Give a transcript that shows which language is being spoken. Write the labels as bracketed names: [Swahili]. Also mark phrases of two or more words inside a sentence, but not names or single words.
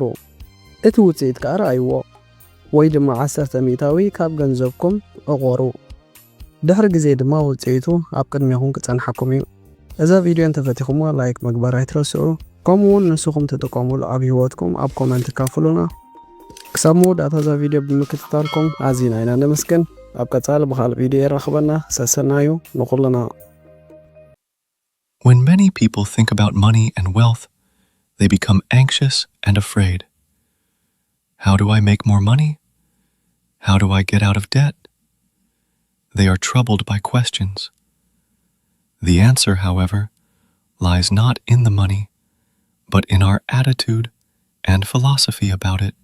[Tigrinya] እቲ ውፅኢት ከዓ ረኣይዎ፣ ወይ ድማ 10 ሚእታዊ ካብ ገንዘብኩም ዕቆሩ። ድሕሪ ግዜ ድማ ውፅኢቱ ኣብ ቅድሚኹም ክጸንሐኩም እዩ። እዛ ቪድዮ እንተፈቲኹምዋ ላይክ ምግባር ኣይትረስዑ። ከምኡውን ንስኹም ትጥቀሙሉ ኣብ ህይወትኩም ኣብ ኮመንት ካፍሉና። ክሳብ መወዳእታ እዛ ቪድዮ ብምክትታልኩም ኣዝና ኢና ነመስግን። ኣብ ቀጻሊ ብኻልእ ቪድዮ ይረኽበና። ሰሰናዩ ንኹልና። [English] When many people think about money and wealth, they become anxious and afraid. How do I make more money? How do I get out of debt? They are troubled by questions. The answer, however, lies not in the money, but in our attitude and philosophy about it.